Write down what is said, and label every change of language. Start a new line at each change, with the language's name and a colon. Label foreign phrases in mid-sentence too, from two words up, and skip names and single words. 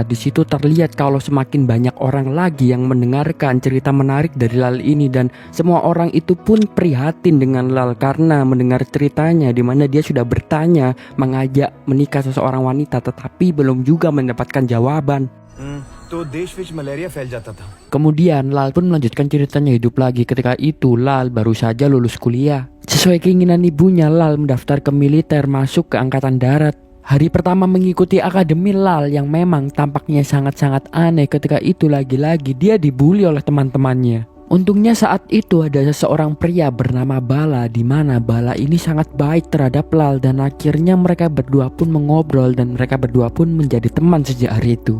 Indonesian: Di situ terlihat kalau semakin banyak orang lagi yang mendengarkan cerita menarik dari Lal ini dan semua orang itu pun prihatin dengan Lal karena mendengar ceritanya di mana dia sudah bertanya mengajak menikah seseorang wanita tetapi belum juga mendapatkan jawaban.
Hindi: तो देश विच मलेरिया फैल जाता था.
Indonesian: Kemudian Lal pun melanjutkan ceritanya hidup lagi. Ketika itu Lal baru saja lulus kuliah. Sesuai keinginan ibunya, Lal mendaftar ke militer masuk ke angkatan darat. Hari pertama mengikuti akademi Lal yang memang tampaknya sangat-sangat aneh. Ketika itu lagi-lagi dia dibully oleh teman-temannya. Untungnya saat itu ada seseorang pria bernama Bala, di mana Bala ini sangat baik terhadap Lal dan akhirnya mereka berdua pun mengobrol dan mereka berdua pun menjadi teman sejak hari itu.